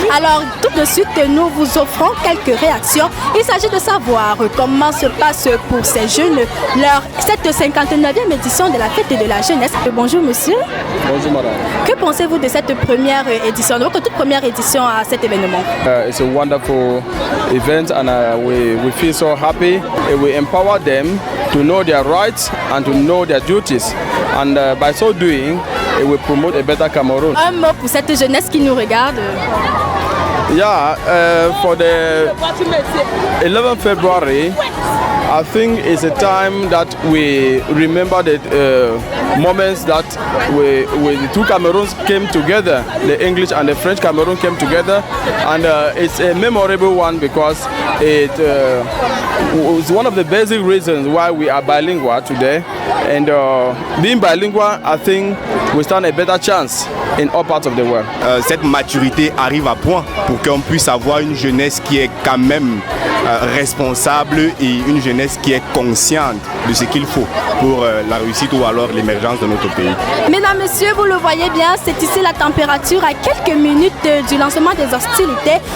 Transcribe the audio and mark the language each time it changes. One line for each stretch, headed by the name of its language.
French: Alors tout de suite nous vous offrons quelques réactions. Il s'agit de savoir comment se passe pour ces jeunes cette 59e édition de la fête de la jeunesse. Bonjour monsieur. Bonjour madame. Que pensez-vous de cette première édition, de votre toute première édition à cet événement?
English: It's a wonderful event and we feel so happy. We empower them to know their rights and to know their duties, and by so doing we promote a better Cameroon.
French: Un mot pour cette jeunesse qui nous regarde.
English: Yeah, for the 11th February, I think it's a time that we remember the moments that the two Cameroons came together, the English and the French Cameroon came together, and it's a memorable one because it was one of the basic reasons why we are bilingual today, and being bilingual, I think we stand a better chance in all parts of the world.
French: Cette maturité arrive à point pour qu'on puisse avoir une jeunesse qui est quand même responsable et une jeunesse qui est consciente de ce qu'il faut pour la réussite ou alors l'émergence de notre pays. Mesdames, Messieurs, vous le voyez bien, c'est ici la température à quelques minutes du lancement des hostilités.